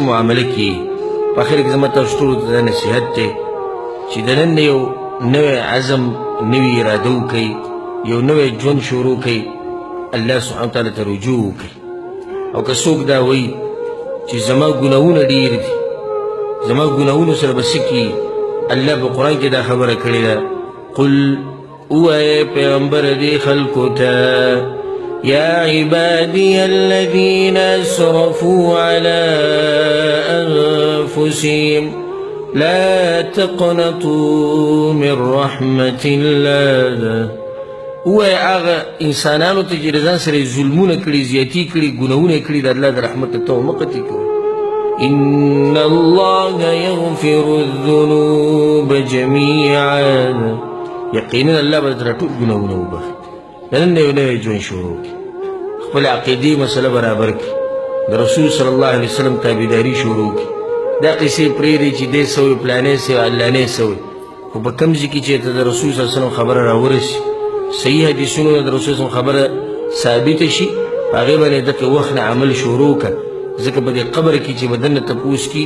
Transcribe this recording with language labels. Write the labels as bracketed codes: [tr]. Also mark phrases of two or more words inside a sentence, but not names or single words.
[ps] معامله کېږي په اخر کې زما تاسو ټولو ته دا نصیحت دی چې د نن نه یو نوی عزم نوی اراده وکئ یو نوی ژوند شروع کئ الله [ar] سبحانه وتعالی [ps] ته رجوع وکئ او که څوک دا وایي چې زما ګناهونه ډېر دي زما ګناهونو سره به څه کېږي الله په قرآن کې دا خبره کړې ده قل ووایه پیغمبر دې خلکو ته [ar] یا عبادي الذین اسرفوا على انفسهم لا تقنطوا من رحمة الله [ps] ووایه هغه انسانانو ته چې د ځان سره یې ظلمونه کړي زیاتي کړي ګناهونه یې کړي د الله د رحمت ته مه قطع کوئ [ar] إن الله يغفر الذنوب جميعا [ps] یقینا الله به درته ټول ګناهونه وبخښي د نن نه یو نوی ژوند شروع کړي خپل عقیدې مسله برابر کړي د رسول [ar] صلی الله علیه وسلم [ps] تابعداري شروع کړي دا قصې پرېږدئ چې دې څه وایي پلانې څه وایي علانې څه وایي خو په کوم ځای کې چې ته د رسول [ar] صلی الله علیه وسلم [ps] خبره راورسي صحیح حدیثونو د رسول [ar] صلی الله علیه وسلم [ps] خبره ثابته شي هغې باندې دغه وخت نه عمل شروع کړه ځکه په دې قبر کې چې بدن نه تپوس کېږي